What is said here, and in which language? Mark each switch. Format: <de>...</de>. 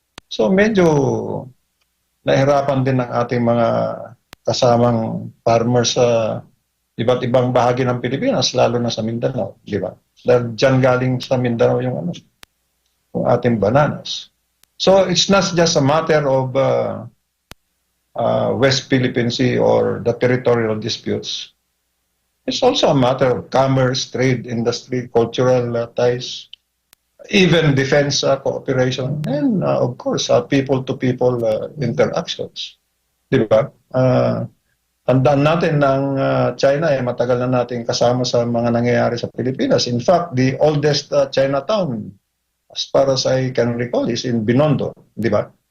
<tl>So, medyo nahirapan din ang ating mga kasamang farmers sa iba't ibang bahagi ng Pilipinas, lalo na sa Mindanao, di ba? Dahil dyan galing sa Mindanao yung ating bananas.</tl> <en>So, it's not just a matter of West Philippine Sea or the territorial disputes. It's also a matter of commerce, trade, industry, cultural ties, even defense cooperation, and of course, people-to-people interactions.</en> <tl>Di ba? tandaan natin na ang China ay matagal na nating kasama sa mga nangyayari sa Pilipinas.</tl> <en>In fact, the oldest Chinatown, as far as I can recall, is in Binondo,</en> <tl>di ba?</tl>